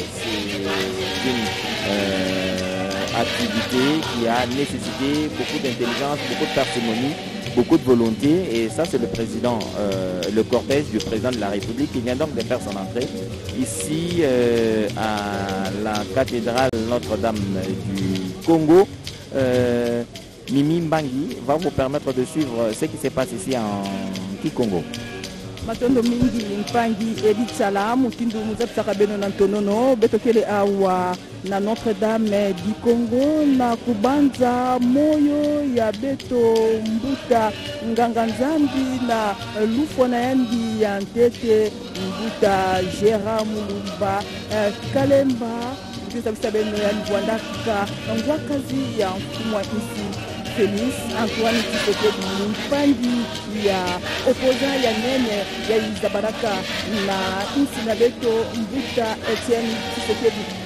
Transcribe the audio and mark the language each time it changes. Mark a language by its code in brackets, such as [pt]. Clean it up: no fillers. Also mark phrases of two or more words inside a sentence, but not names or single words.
[fr] C'est une activité qui a nécessité beaucoup d'intelligence, beaucoup de parcimonie, beaucoup de volonté, et ça c'est le président, le cortège du président de la République qui vient donc de faire son entrée ici à la cathédrale Notre-Dame du Congo. Mimi Mbangi va vous permettre de suivre ce qui se passe ici en Kikongo. [ktu] Matondo mingi mpangi editsala mutindu muzapsaka beno na ntonono betokele awa na Notre-Dame du Congo na kubanza moyo ya beto mbuta nganga nzambi na lufo na yandi ya ntete mbuta Gérard Mulumba Kalemba muzapsaka beno ya Rwandaka ngwakazi ya mfumwa isi Félix Antoine Tshisekedi mpangi ya opposant ya nene ya Izabaraka na insi na beto mbuta Etienne Tshisekedi